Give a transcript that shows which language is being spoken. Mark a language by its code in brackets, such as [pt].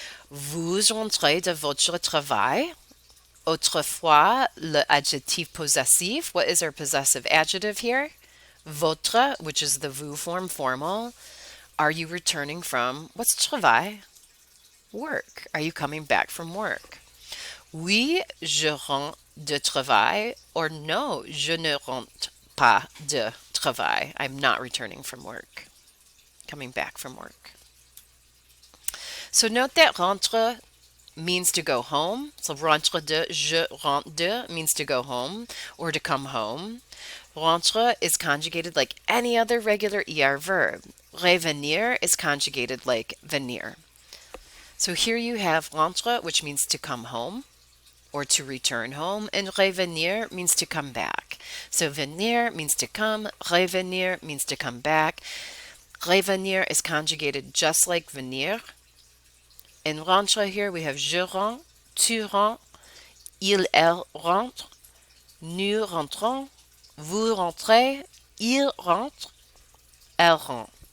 [fr] Vous rentrez de votre travail. Autrefois, le adjectif possessif. [en] What is our possessive adjective here? Votre, which is the vous form formal. Are you returning from, what's travail? Work. Are you coming back from work? [fr] Oui, je rentre de travail. [en] Or no, [fr] je ne rentre pas de travail. [en] I'm not returning from work. Coming back from work. So note that rentre means to go home. So rentre de, [fr] je rentre de [en] means to go home or to come home. Rentre is conjugated like any other regular ER verb. Revenir is conjugated like venir. So here you have rentre, which means to come home or to return home, and revenir means to come back. So venir means to come, revenir means to come back. Revenir is conjugated just like venir. In rentre here we have [fr] je rentre, tu rentres, il, elle rentre, nous rentrons, vous rentrez, il rentre, elle rentre.